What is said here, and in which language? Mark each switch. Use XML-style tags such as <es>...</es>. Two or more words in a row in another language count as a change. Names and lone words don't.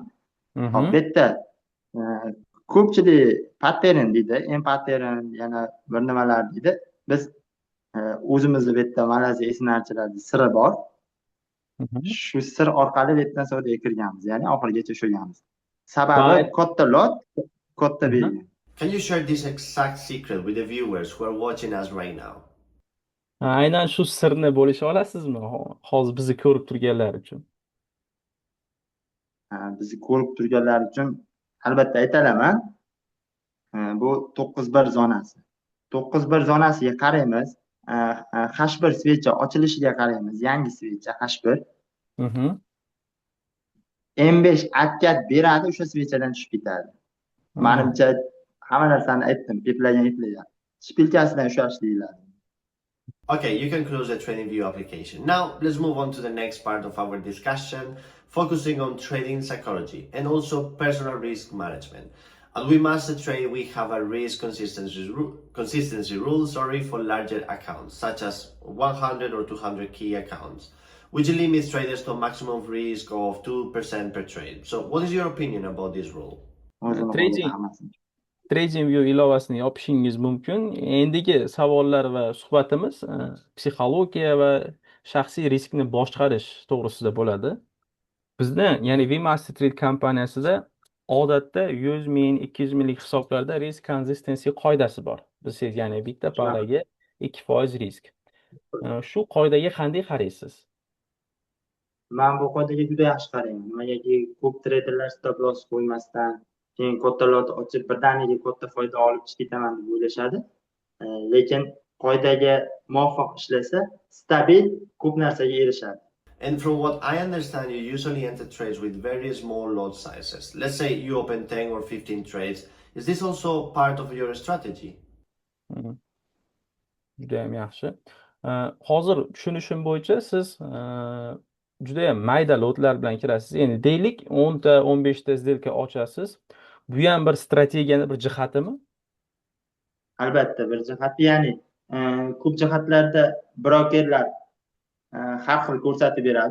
<uz>Hop, bu yerda ko'pchilik pattern deydi, pattern yana bir nimalar deydi. Biz o'zimizni bu yerda Malayziya esnarchilarda siri bor. Shu sir orqali bu yerdan savdoga kirganmiz, ya'ni oxirigacha ushlaganmiz. Sababi katta lot, katta belgi.</uz> <en>Can you share this exact secret with the viewers who are watching us right now?</en> <uz>Aynan shu sirni bo'lisha olasizmi? Hozir bizni ko'rib turganlar uchun. Bizni ko'rib turganlar uchun albatta aytalaman. Bu 9.1 zonasi. 9.1 zonasiga qaraymiz. H1 svecha ochilishiga qaraymiz. Yangi svecha H1. M5 atkat beradi, o'sha svechadan tushib ketadi. Menimcha hamma narsani aytdim, eplagan. Shpilkasidan ushlash deyiladi.</uz> <en>Okay, you can close the TradingView application. Now, let's move on to the next part of our discussion, focusing on trading psychology and also personal risk management. At WeMasterTrade, we have a risk consistency rule for larger accounts, such as 100 or 200 key accounts. which limits traders to a maximum risk of 2% per trade. So what is your opinion about this rule?</en> <uz>O'zini qo'lida Trading hammasini. TradingView ilovasini yopishingiz mumkin. Endigi savollar va suhbatimiz psixologiya va shaxsiy riskni boshqarish to'g'risida bo'ladi. Bizda, ya'ni Vmaster Trade kompaniyasida odatda 100 ming, 200 minglik hisoblarda</uz> <en>risk consistency</en> <uz>qoidasi bor. Siz ya'ni bitta paraga 2% risk. Shu qoidaga qanday qaraysiz? Men bu qoidaga juda yaxshi qarayman. Nimagaki ko'p treyderlar</uz> <en>stop loss</en> <uz>qo'ymasdan, keyin katta lot ochib birdaniga katta foyda olib chiqib ketaman deb o'ylashadi. Lekin qoidaga muvofiq ishlasa, stabil ko'p narsaga erishadi.</uz> <en>And from what I understand, you usually enter trades with very small lot sizes. Let's say you open 10 or 15 trades. Is this also part of your strategy?</en> <uz>Juda ham yaxshi. Hozir tushunishim bo'yicha siz juda ham mayda lotlar bilan kirasiz. Ya'ni deylik 10 ta, 15 ta сделка ochasiz. Bu ham bir strategiyani bir jihatimi? Albatta bir jihati, ya'ni ko'p jihatlarda brokerlar har xil ko'rsatib beradi.</uz>